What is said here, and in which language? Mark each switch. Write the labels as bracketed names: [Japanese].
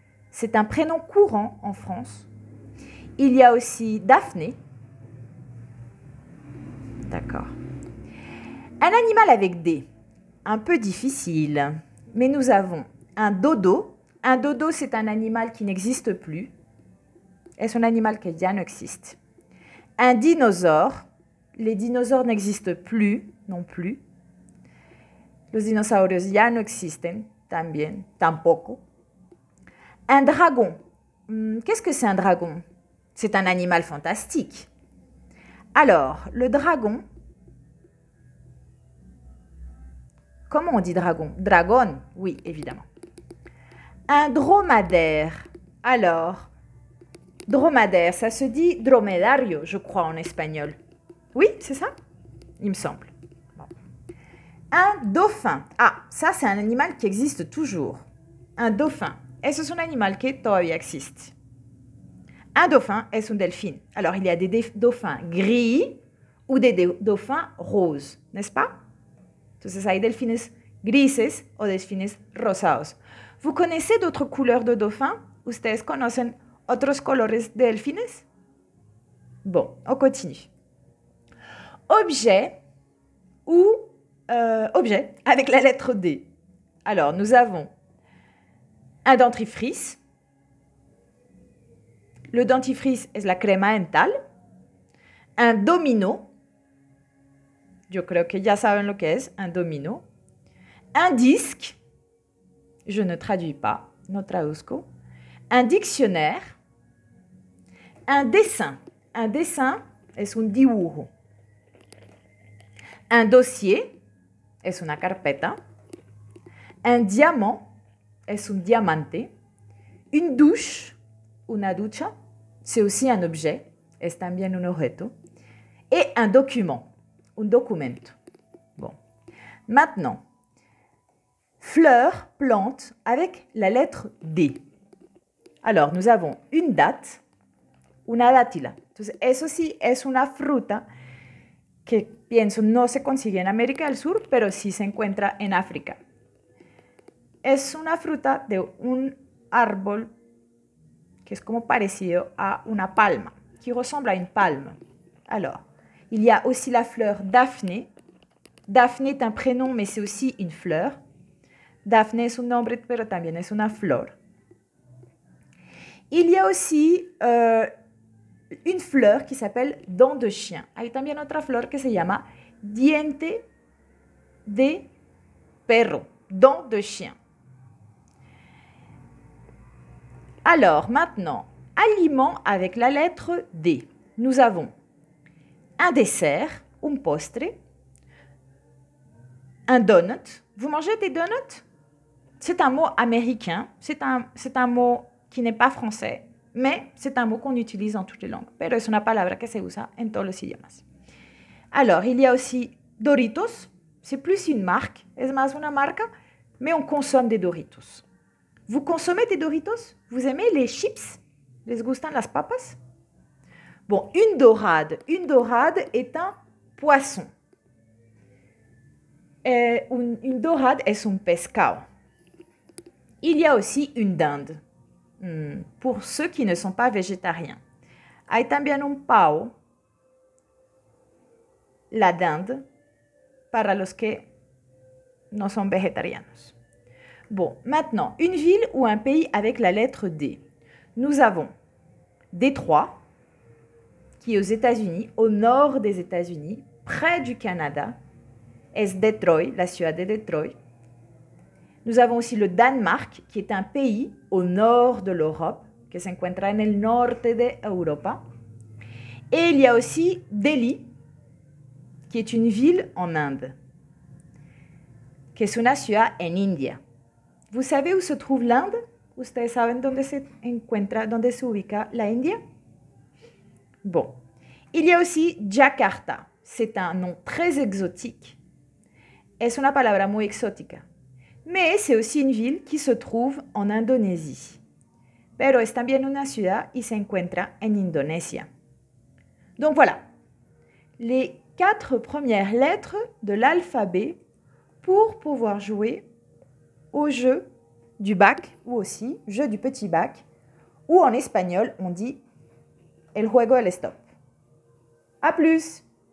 [French] C'est un prénom courant en France. Il y a aussi Daphné. D'accord. Un animal avec D. Un peu difficile. Mais nous avons un dodo. Un dodo, c'est un animal qui n'existe plus. [Spanish] Es un animal que ya no existe. [French] Un dinosaure. Les dinosaures n'existent plus non plus. [Spanish] Los dinosaurios ya no existen también, tampoco. [French] Un dragon. Qu'est-ce que c'est un dragon? C'est un animal fantastique. Alors, le dragon... Comment on dit dragon? Dragon, oui, évidemment. Un dromadaire. Alors, dromadaire, ça se dit dromedario, je crois, en espagnol. Oui, c'est ça? Il me semble. Bon. Un dauphin. Ah, ça, c'est un animal qui existe toujours. Un dauphin. [Spanish] Eso es un animal que todavía existe. [French] Un dauphin est [Spanish] un delfín. [French] Alors, il y a des dauphins gris ou des dauphins roses, n'est-ce pas? [Spanish] Entonces, hay delfines grises o delfines rosados. [French] ¿Vous connaissez d'autres couleurs de dauphins? [Spanish] ¿Ustedes conocen otros colores de delfines? [French] Bon, on continue. Objet ou objet avec la lettre D. Alors, nous avons un dentifrice. [Spanish] Le dentifrice es la crema dental. Un domino. Yo creo que ya saben lo que es un domino. [French] Un disque. Je ne traduis pas, [Spanish] no traduzco. [French] Un dictionnaire. Un dessin. [Spanish] Un dessin es un dibujo. Un dossier es una carpeta. Un diamant es un diamante. [French] Une douche, [Spanish] una ducha, [French] c'est aussi un objet, [Spanish] es también un objeto. [French] Et un document, [Spanish] un documento. [French] Bon. Maintenant, fleur, plante avec la lettre D. Alors, nous avons une date, [Spanish] una dátila. Entonces, eso sí es una fruta que pienso no se consigue en América del Sur, pero sí se encuentra en África. Es una fruta de un árbol que es como parecido a una palma, [French] qui ressemble à une palme. Alors, il y a aussi la fleur Daphné. Daphné est un prénom, mais c'est aussi une fleur. [Spanish] Daphné es un nombre, pero también es una flor. [French] Il y a aussi une fleur qui s'appelle dent de chien. [Spanish] Hay también otra flor que se llama diente de perro, [French] dent de chien. Alors, maintenant, aliments avec la lettre D. Nous avons un dessert, [Spanish] un postre, [French] un donut. Vous mangez des donuts? C'est un mot américain, c'est un mot qui n'est pas français, mais c'est un mot qu'on utilise en toutes les langues. [Spanish] Pero es una palabra que se usa en todos los idiomas. [French] Alors, il y a aussi Doritos. C'est plus une marque, [Spanish] es más una marca, [French] mais on consomme des Doritos. Vous consommez des Doritos? Vous aimez les chips? [Spanish] Les gustan las papas? [French] Bon, une dorade. Une dorade est un poisson. [Spanish] Une dorade es un pescado. [French] Il y a aussi une dinde. Pour ceux qui ne sont pas végétariens. [Spanish] Hay también un pavo, [French] la dinde, [Spanish] para los que no son vegetarianos. [French] Bon, maintenant, une ville ou un pays avec la lettre D. Nous avons Détroit, qui est aux États-Unis, au nord des États-Unis, près du Canada. [Spanish] Es Detroit, la ciudad de Detroit. [French] Nous avons aussi le Danemark, qui est un pays au nord de l'Europe, [Spanish] que se encuentra en el norte de Europa. [French] Et il y a aussi Delhi, qui est une ville en Inde, [Spanish] que es una ciudad en India. [French] Vous savez où se trouve l'Inde? [Spanish] ¿Ustedes saben dónde se encuentra, dónde se ubica la India? [French] Bon. Il y a aussi Jakarta. C'est un nom très exotique. [Spanish] Es una palabra muy exótica. [French] Mais c'est aussi une ville qui se trouve en Indonésie. [Spanish] Pero es también una ciudad y se encuentra en Indonesia. [French] Donc voilà, les 4 premières lettres de l'alphabet pour pouvoir jouer au jeu du bac ou aussi jeu du petit bac, ou en espagnol on dit [Spanish] el juego del stop. [French] À plus!